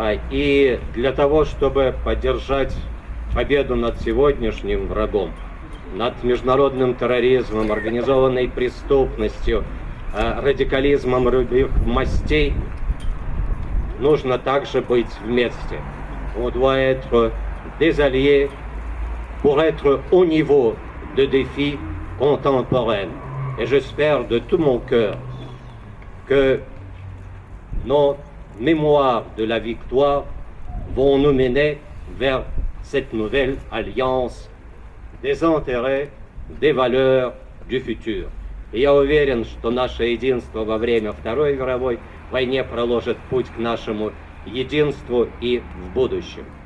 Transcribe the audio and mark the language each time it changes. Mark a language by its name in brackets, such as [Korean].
[Russian] И для того, чтобы поддержать победу над сегодняшним врагом, над международным терроризмом, организованной преступностью, радикализмом любых мастей, нужно также быть вместе. [French] On doit être des alliés pour être au niveau de défis contemporains. Et j'espère de tout mon cœur que nos mémoire de la victoire vont nous mener vers cette nouvelle alliance des intérêts, des valeurs du futur. [Russian] И я уверен, что наше единство во время Второй мировой войны проложит путь к нашему единству и в будущем.